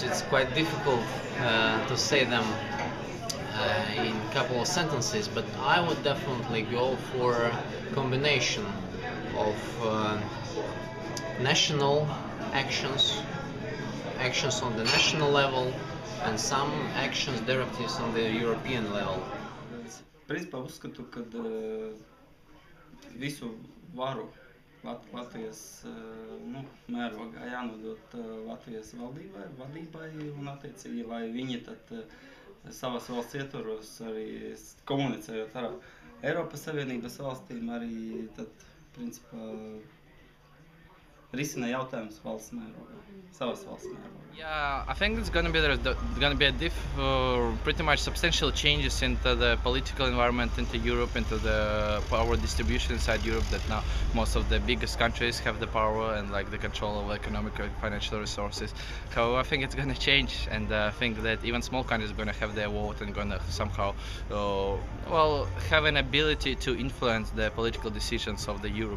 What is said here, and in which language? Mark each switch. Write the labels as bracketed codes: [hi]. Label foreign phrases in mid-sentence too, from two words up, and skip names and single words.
[en] It's quite difficult to say them in a couple of sentences, but I would definitely go for a combination of national actions on the national level and some actions, directives on the European level. [lv] Principā uzskatu, ka visu varu Latvijas mērogā jānodot Latvijas vadībai un attiecīgi, lai viņi tad savas valsts ietvaros arī komunicējot ar Eiropas Savienības valstīm arī tad principā risina jautājumus valsts mērogā, savas valsts mērogā. [en] Yeah, I think it's gonna be pretty much substantial changes into the political environment into Europe, into the power distribution inside Europe. That now most of the biggest countries have the power and like the control of economic and financial resources. So I think it's gonna change, and I think that even small countries are gonna have their vote and gonna somehow, have an ability to influence the political decisions of the Europe.